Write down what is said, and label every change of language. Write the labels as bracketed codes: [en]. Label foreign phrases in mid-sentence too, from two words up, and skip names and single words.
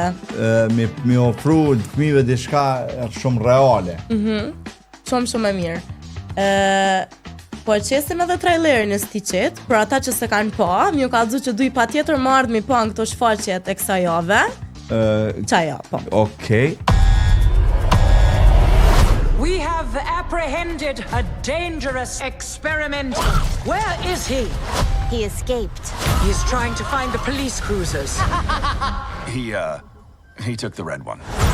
[sq] Mi ofru fëmijëve diçka shumë reale. Shumë e mirë. Po e qesim edhe trailerin e Stitchit, për ata që se kanë pa, mi u ka dhu që duj pa tjetër më ardhë mi pa në këto shfaqjet e kësa jave. Qaja, po. [en] Okay. We have apprehended a dangerous experiment. Where is he? He escaped. He is trying to find the police cruisers. He took the red one.